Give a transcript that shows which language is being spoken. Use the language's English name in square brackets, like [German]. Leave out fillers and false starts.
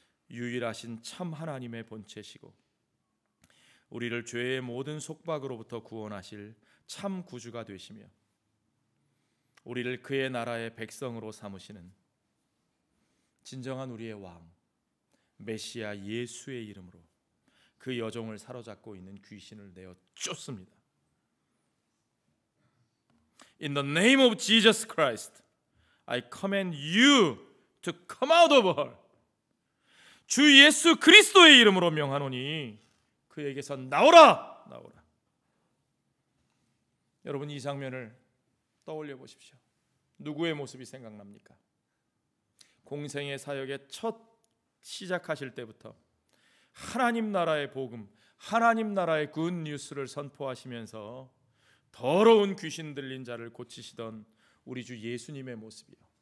[Korean] 유일하신 참 하나님의 본체시고 우리를 죄의 모든 속박으로부터 구원하실 참 구주가 되시며 우리를 그의 나라의 백성으로 삼으시는 진정한 우리의 왕 메시아 예수의 이름으로 그 여종을 사로잡고 있는 귀신을 내어 쫓습니다. [English] In the name of Jesus Christ, I command you to come out of her. [Korean] 주 예수 그리스도의 이름으로 명하노니 그에게서 나오라. 여러분, 이 장면을 떠올려 보십시오. 누구의 모습이 생각납니까? 공생의 사역의 첫 시작하실 때부터 하나님 나라의 복음, 하나님 나라의 굿 뉴스를 선포하시면서 더러운 귀신 들린 자를 고치시던 우리 주 예수님의 모습이요.